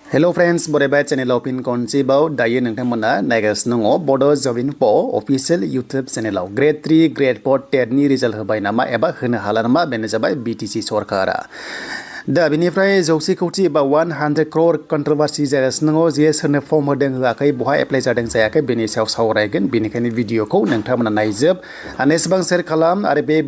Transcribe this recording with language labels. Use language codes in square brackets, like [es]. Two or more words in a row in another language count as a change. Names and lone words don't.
[en] Hello friends, [brx] Bodo channel opin konci bau daye nongtangmona naigasiनो दङ Bodo GR-4 [en] official YouTube channel grade 3 grade 4 [brx] TET नि result होबाय नामा एबा होनो हाला नामा बेनो जाबाय BTC सरकारा दा बेनिफ्राय 100 कौटि एबा [en] 100 crore controversy [brx] जागासिनो दङ जे सोरनो फर्म होदों होआखै बहा एप्लाइ जादों जायाखै बेनि सायाव सावरायगोन बेनिखायनो भिडिअखौ नोंथांमोना नायजोब एसेबां शेयार खालाम आरो बे